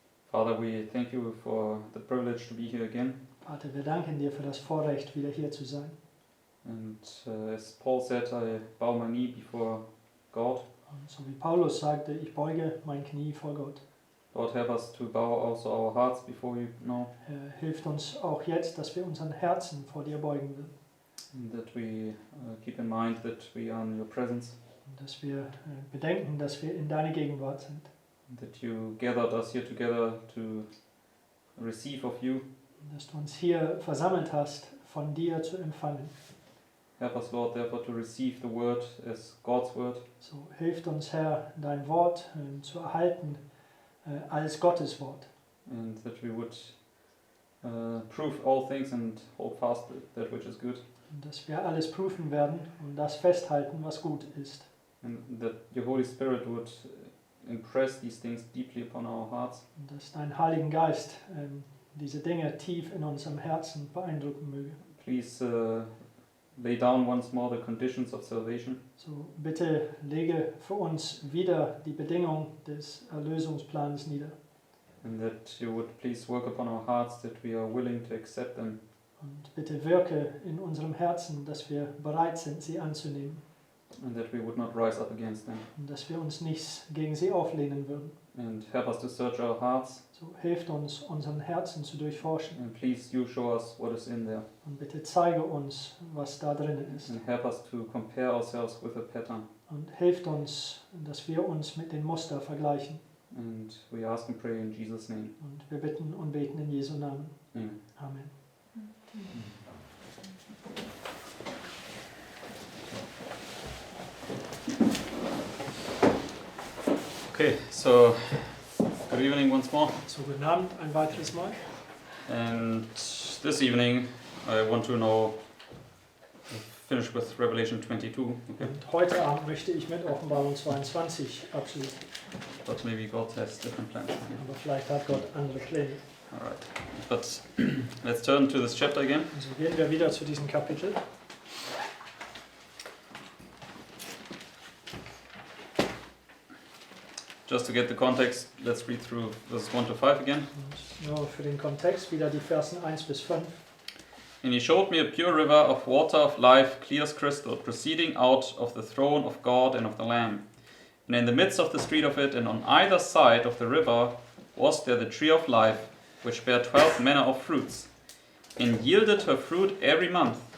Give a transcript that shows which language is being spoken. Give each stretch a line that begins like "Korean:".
English: Father, we thank you for the privilege to be here again.
German: Vater, wir danken dir für das Vorrecht, wieder hier zu sein.
English: And as Paul said, I bow my knee before God.
German: Und so wie Paulus sagte, ich beuge mein Knie vor Gott.
English: Lord, help us to bow also our hearts before you now,
German: Hilft uns auch jetzt, dass wir unseren Herzen vor dir beugen will.
English: and that we keep in mind that we are in your presence,
German: Und dass wir bedenken, dass wir in deiner Gegenwart sind.
English: and that you gathered us here together to receive of you.
German: Und dass du uns hier versammelt hast, von dir zu empfangen.
English: Help us, Lord, therefore to receive the word as God's word,
German: So hilft uns, Herr, dein Wort zu erhalten als Gottes Wort.
English: and that we would prove all things and hold fast that which is good.
German: Und dass wir alles prüfen werden und das festhalten, was gut ist.
English: And that your Holy Spirit would impress these things deeply upon our hearts.
German: Und dass dein Heiligen Geist diese Dinge tief in unserem Herzen beeindrucken möge.
English: Please lay down once more the conditions of salvation,
German: So bitte lege für uns wieder die Bedingung des Erlösungsplans nieder.
English: and that you would please work upon our hearts that we are willing to accept them,
German: Und bitte wirke in unserem Herzen, dass wir bereit sind, sie anzunehmen.
English: and that we would not rise up against them.
German: Und dass wir uns nicht gegen sie auflehnen würden.
English: And help us to search our hearts,
German: So hilft uns, unseren Herzen zu durchforschen.
English: and please you show us what is in there,
German: Und bitte zeige uns, was da drinnen ist.
English: and help us to compare ourselves with a pattern.
German: Und hilft uns, dass wir uns mit den Muster vergleichen.
English: And we ask and pray in Jesus' name.
German: Und wir bitten und beten in Jesu Namen. Amen. Amen.
English: Okay, so good evening once more.
German: So, guten Abend ein weiteres Mal.
English: And this evening I want to finish with Revelation 22. Okay.
German: Und heute Abend möchte ich mit Offenbarung 22 abschließen.
English: But maybe God has different plans.
German: Aber vielleicht hat Gott andere Pläne.
English: Alright. But let's turn to this chapter again.
German: Also gehen wir wieder zu diesem Kapitel.
English: Just to get the context, let's read through verses 1 to 5 again.
German: Und nur für den Kontext wieder die Versen 1 bis 5.
English: And he showed me a pure river of water of life, clear as crystal, proceeding out of the throne of God and of the Lamb. And in the midst of the street of it, and on either side of the river, was there the tree of life, which bare 12 manner of fruits, and yielded her fruit every month.